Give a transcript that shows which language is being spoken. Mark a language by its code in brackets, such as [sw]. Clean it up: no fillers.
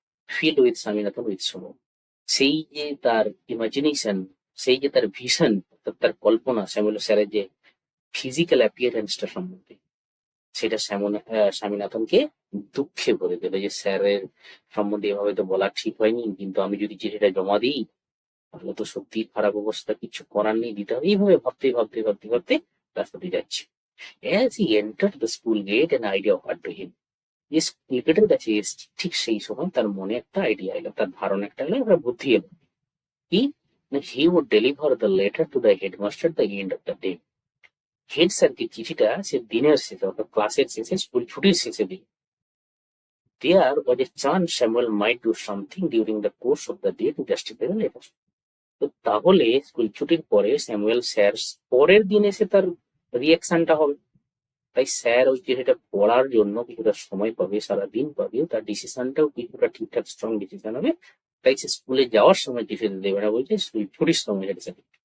[bn] Filled with Swaminathan with sorrow. সেই যে তার ইমাজিনেশন, সেই যে তার ভিশন, তার কল্পনা স্যামুয়েল স্যারের যে ফিজিক্যাল অ্যাপিয়ারেন্সটা সম্বন্ধে, সেটা স্বামীনাথনকে দুঃখে ভরে দিল। যে স্যারের সম্বন্ধে এভাবে তো বলা ঠিক হয়নি, কিন্তু আমি যদি চিঠিটা জমা দিই তাহলে তো সত্যি খারাপ অবস্থা, কিছু করার নেই, দিতে হবে। এইভাবে ভাবতে ভাবতে ভাবতে ভাবতে রাস্তাতে যাচ্ছে। [en] As he entered the school gate, an idea occurred to him. [bn] যে স্কুল গেটের কাছে এসেছে, ঠিক সেই সময় তার মনে একটা আইডিয়া এলো, তার ধারণা একটা এলো, একটা বুদ্ধি এলো। কি? [en] না, he would deliver the letter to the headmaster at the end of the day. [bn] Head স্যারকে চিঠিটা সে দিনের শেষে, অর্থাৎ ক্লাসের শেষে, স্কুল ছুটির শেষে দিই। [en] There was a chance Samuel might do something during the course of the day to justify the letter. [bn] তো তাহলে স্কুল ছুটির পরে স্যামুয়েল স্যার পরের দিন এসে তার রিয়াকশনটা হবে। তাই স্যার ওই চিঠিটা পড়ার জন্য কিছুটা সময় পাবে, সারাদিন পাবে, তার ডিসিশনটাও কিছুটা ঠিকঠাক স্ট্রং ডিসিশন হবে। তাই সে স্কুলে যাওয়ার সময় চিঠিটা দেবে না, বলছে স্কুল ছুটির সময় হেড স্যার।